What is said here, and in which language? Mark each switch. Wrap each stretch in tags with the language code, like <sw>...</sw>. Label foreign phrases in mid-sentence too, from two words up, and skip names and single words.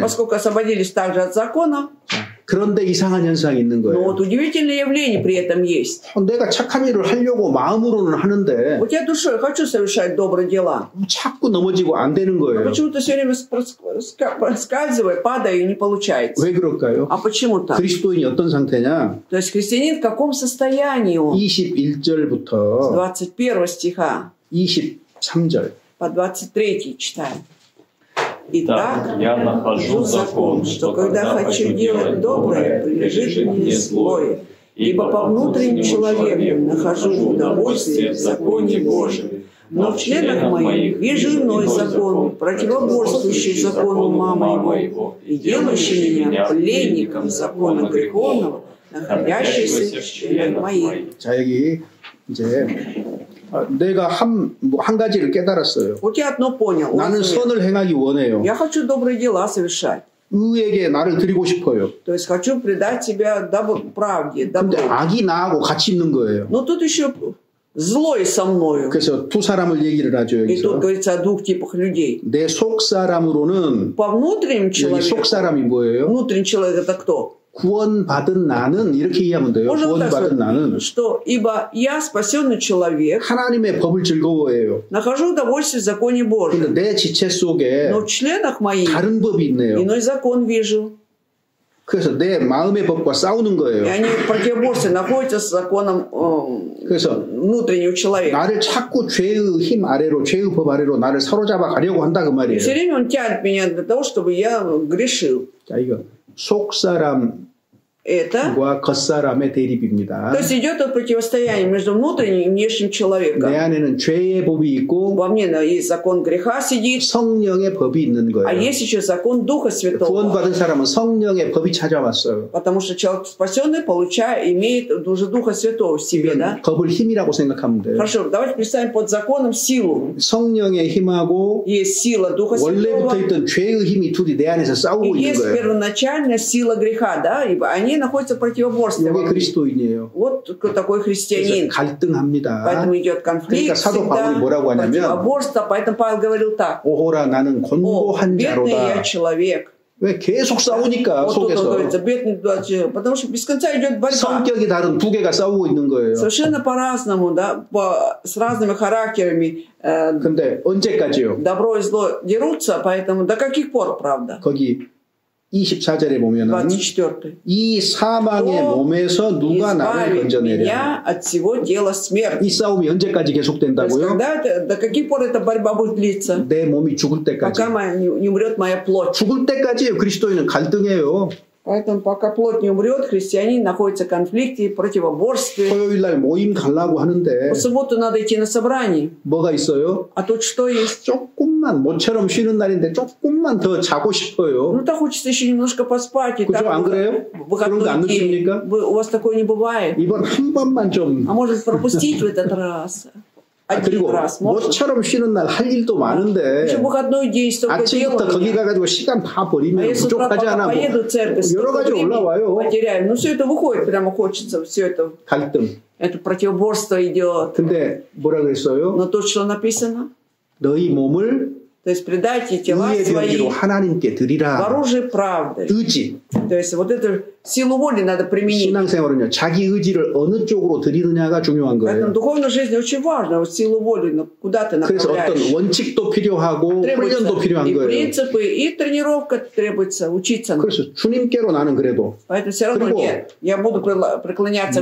<ru>поскольку освободились также от закона.</ru> <ko>그런데 이상한 현상이 있는</ko> <ru>Но</ru> <ko>거예요.</ko> <ru>вот удивительное явление при этом есть.</ru> <ko>내가 착한 일을 하려고 마음으로는 하는데</ko> <ru>Вот я душой хочу совершать добрые дела.</ru> <ko>자꾸 넘어지고 안 되는 거예요.</ko> <ru>Почему-то все время проскальзываю, падаю и не получается.</ru> <ko>왜 그럴까요?</ko> <ru>А почему так?</ru> <ko>그리스도인이 어떤 상태냐?</ko> <ru>То есть христианин в каком состоянии он?</ru> <ko>21절부터</ko> <ru>С 21 стиха</ru> <ko>23절.</ko> <ru>по 23 читаем. Итак, я нахожу закон, что когда хочу делать доброе, прилежит мне злое. Ибо по внутреннему человеку нахожу удовольствие в законе Божьем. Но в членах моих вижу иной закон, противоборствующий закону моего, и делающий меня пленником закона греховного, находящийся в членах моих.</ru> <ko>자, 여기 이제 내가 한 가지를 깨달았어요.</ko> <ru>Вот я одно понял.</ru> <ko>나는 선을 행하기 원해요.</ko> <ru>Я хочу добрые дела совершать.</ru> <ko>의에게 나를 드리고 싶어요.</ko> <ru>То есть хочу предать себя правде, добру.</ru> <ko>근데 악이 나하고 같이 있는 거예요.</ko> <ru>Но тут еще злой со мною.</ru> <ko>그래서 두 사람을 얘기를 하죠.</ko> <ru>И тут</ru> <ko>여기서.</ko> <ru>говорится о двух типах людей.</ru> <ko>내 속사람으로는</ko> <ru>По внутреннему</ru> <ko>여기</ko> <ru>человеку.</ru> <ko>속사람이 뭐예요?</ko> <ru>Внутренний человек это кто?</ru> <ko>구원받은 나는 이렇게 이해하면 돼요.</ko> <ru>Можно так</ru> <ko>구원받은 나는</ko> <ru>сказать, что ибо я, спасенный человек,</ru> <ko>하나님의 법을 즐거워해요.</ko> <ru>нахожу удовольствие в законе Божьем.</ru> <ko>근데 내 지체 속에</ko> <ru>Но в членах моих</ru> <ko>다른 법이 있네요.</ko> <ru>иной закон вижу.</ru> <ko>그래서 내 마음의 법과 싸우는</ko> <ru>И</ru> <ko>거예요.</ko> <ru>они в противоборстве находятся с законом</ru> <ko>그래서</ko> <ru>внутреннего человека.</ru> <ko>나를 자꾸 죄의 힘 아래로, 죄의 법 아래로 나를 사로잡아 가려고 한다 그 말이에요.</ko> <ru>Все время он тянет меня для того, чтобы я грешил.</ru> <ko>자, 이거 속사람과</ko> <ru>Это,</ru> <ko>겉사람의 대립입니다.</ko> <ru>то есть идет противостояние между внутренним и внешним</ru> <ko>내</ko> <ru>человеком.</ru> <ko>안에는 죄의 법이 있고</ko> <ru>Во мне есть закон греха сидит,</ru> <ko>성령의 법이 있는</ko> <ru>а</ru> <ko>거예요.</ko> <ru>есть еще закон Духа Святого.</ru> <ko>구원받은 사람은 성령의 법이 찾아왔어요.</ko> <ru>Потому что человек спасенный имеет уже Духа Святого в себе, да?</ru> <ko>법을 힘이라고 생각하면 돼요.</ko> <ru>Хорошо, давайте представим под законом силу.</ru> <ko>성령의 힘하고</ko> <ru>Есть сила Духа</ru> <ko>원래부터</ko> <ru>Святого,</ru> <ko>있던 죄의 힘이 둘이 내 안에서 싸우고</ko> <ru>и</ru> <ko>있는</ko> <ru>есть</ru> <ko>거예요.</ko> <ru>первоначальная сила греха, да? И они находятся в противоборстве.</ru> <ko>이게 그리스도인이에요.</ko> <ru>Вот кто такой</ru> <ko>그래서</ko> <ru>христианин.</ru> <ko>갈등합니다.</ko> <ru>Поэтому идет конфликт</ru> <ko>그러니까 사도</ko> <ru>всегда,</ru> <ko>바울이 뭐라고 하냐면</ko> <ru>противоборство. Поэтому Павел говорил так.</ru> <ko>오호라 나는</ko> <ru>О,</ru> <ko>곤고한</ko> <ru>бедный я</ru> <ko>자로다.</ko> <ru>человек.</ru> <ko>왜 계속 싸우니까</ko> <ru>Вот тут он</ru> <ko>속에서</ko> <ru>говорится, бедный человек. Потому что без конца идет борьба.</ru> <ko>성격이 다른 두 개가 싸우고 있는 거예요.</ko> <ru>Совершенно по-разному, да, с разными характерами.</ru> <ko>근데 언제까지요?</ko> <ru>Добро и зло дерутся, поэтому до каких пор, правда?</ru> <ko>거기 24절에 보면은</ko> <ru>24.</ru> <ko>이 사망의 몸에서 누가 나를</ko> <ru>Избавит</ru> <ko>건져내랴.</ko> <ru>меня от всего дела</ru> <ko>이</ko> <ru>смерти.</ru> <ko>싸움이 언제까지</ko> <ru>То есть,</ru> <ko>계속된다고요?</ko> <ru>до каких пор эта борьба будет длиться?</ru> <ko>내 몸이 죽을 때까지.</ko> <ru>Пока не умрет моя плоть.</ru> <ko>죽을 때까지요. 그리스도인은 갈등해요.</ko> <ru>Поэтому пока плоть не умрет, христианин находится в конфликте, противоборстве.</ru> <ko>토요일 날 모임 가려고 하는데</ko> <ru>В субботу надо идти на собрание.</ru> <ko>뭐가 있어요?</ko> <ru>А тут что есть?</ru> <ko>조금만 모처럼 쉬는 날인데 조금만 더 자고 싶어요.</ko> <ru>Ну, так хочется еще немножко поспать. И</ru> <ko>그죠? 안 그래요? 그런 거 안 느낍니까?</ko> <ru>У вас такое не бывает.</ru> <ko>이번 한 번만 좀</ko> <ru>А может пропустить в этот раз? один раз. Может.</ru> <ko>뭐처럼 쉬는 날 할 일도 많은데</ko> <ru>Еще выходной день столько дел.</ru> <ko>아침부터 거기 가가지고 시간 다 버리면 부족하지 않아. 뭐 여러 가지 올라와요.</ko> <ru>потеряем. Ну все это выходит, прямо хочется все это.</ru> <ko>갈등.</ko> <ru>Это противоборство идет.</ru> <ko>근데 뭐라 그랬어요?</ko> <ru>Но тут что написано?</ru> <ko>너희 몸을</ko> <ru>То есть предайте тела свои</ru> <ko>하나님께 드리라.</ko> <ru>в оружие правды.</ru> <ko>의지.</ko> <ru>То есть вот эту силу воли надо применить.</ru> <ko>신앙생활은요, 자기 의지를 어느 쪽으로 드리느냐가 중요한 거예요.</ko> <ru>Поэтому в духовной жизни очень важно вот силу воли, куда ты</ru> <ko>그래서</ko> <ru>направляешь.</ru> <ko>어떤 원칙도 필요하고 훈련도 필요한</ko> <ru>и</ru> <ko>거예요.</ko> <ru>принципы, и тренировка требуется, учиться.</ru> <ko>그래서 주님께로 나는 그래도.</ko> <ru>Поэтому все равно нет. Я буду преклоняться</ru>